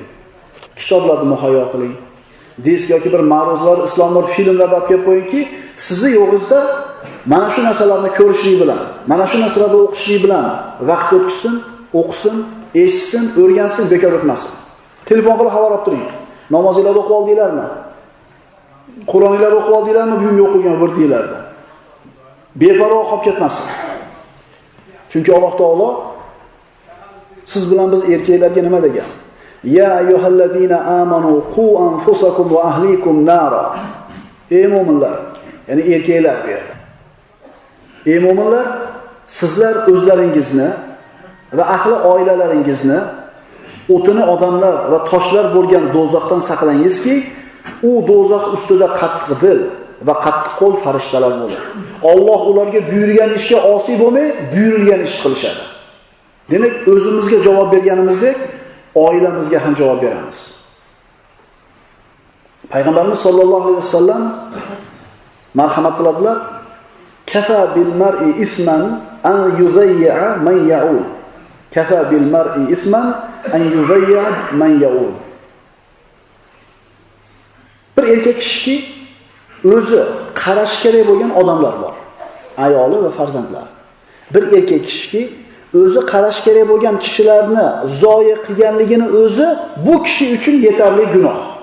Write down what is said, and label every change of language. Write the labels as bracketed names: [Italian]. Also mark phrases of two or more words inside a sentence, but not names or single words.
[Uzbek] Kitoblarni muhayyo qiling. Disk yoki bir ma'ruzalar, islomlar filmlarda olib kelib qo'yingki, sizni yo'g'ingizda mana shu narsalarni ko'rishlik bilan, mana shu narsalarni o'qishlik bilan vaqt o'tkazsin, o'qisin, eshitsin, o'rgansin, bekor o'tmasin. Telefon qilib xabar olib turing. Namozinglarni o'qib oldinglarmi? Qur'oninglarni o'qib oldinglarmi bugungi o'qigan vurdinglarda? Beparvo qolib ketmasin. Chunki Alloh taolo siz bilan biz erkaklarga nima degan? [Arabic] يا أيها الذين آمنوا قوا أنفسكم وأهليكم نارا. [Uzbek] Ey mu'minlar, ya'ni erkaklar bu yerda. Ey mu'minlar, sizlar o'zlaringizni va ahli oilalaringizni o'tini odamlar va toshlar bo'lgan do'zaxdan saqlangizki, u do'zax ustida qattiq dil va qattiq qo'l farishtalar bo'ladi. Alloh ularga buyurgan ishga osiy bo'lmay, buyurilgan ish qilishadi. Demak, o'zimizga javob berganimizdek, oilamizga ham javob beramiz. Payg'ambarimiz [Arabic] صلى الله عليه وسلم [Uzbek] marhamat qiladilar. [Arabic] كفى بالمرء إثما أن يضيع من يعول. كفى بالمرء إثما أن يضيع من يعول. [Uzbek] Bir erkak kishiki o'zi qarash kerak bo'lgan odamlar bor. Ayoli va farzandlar. Bir erkak kishiki o'zi qarash kerak bo'lgan kishilarni zoya qilganligini o'zi bu kishi uchun yetarli gunoh.